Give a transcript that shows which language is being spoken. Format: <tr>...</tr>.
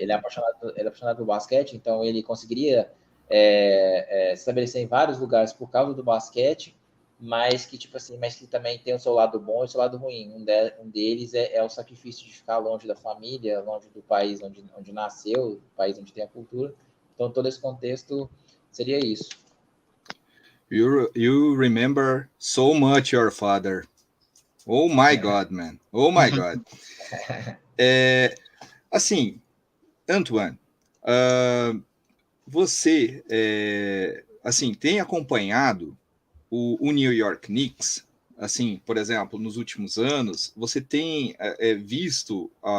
<pt>ele é apaixonado por basquete, então ele conseguiria se estabelecer em vários lugares por causa do basquete, mas que tipo assim, mas que também tem o seu lado bom e o seu lado ruim. Um deles é o sacrifício de ficar longe da família, longe do país onde nasceu, do país onde tem a cultura. Então todo esse contexto seria isso.</pt> <en>You remember so much your father. Oh my God, man. Oh my God.</en> <pt>Assim, Antoine, você assim, tem acompanhado o New York Knicks? Assim, por exemplo, nos últimos anos, você tem visto...</pt>